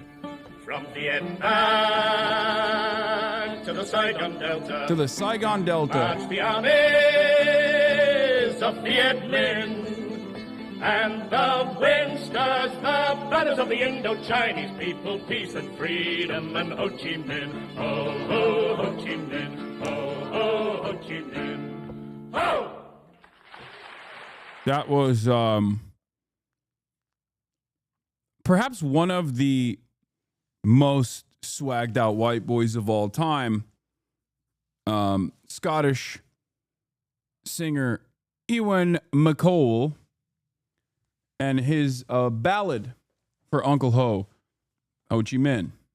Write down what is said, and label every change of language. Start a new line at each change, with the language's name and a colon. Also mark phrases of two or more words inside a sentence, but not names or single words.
English: From Vietnam to the Saigon Delta. To the Saigon Delta. March the armies of Viet Minh, and the wind stirs the banners of the Indo-Chinese people, peace and freedom, and Ho Chi Minh. Ho, ho, Ho Chi Minh. Ho, ho, Ho Chi Minh. Ho! That was perhaps one of the most swagged out white boys of all time. Scottish singer Ewan MacColl, and his ballad for Uncle Ho, Ho Chi Minh.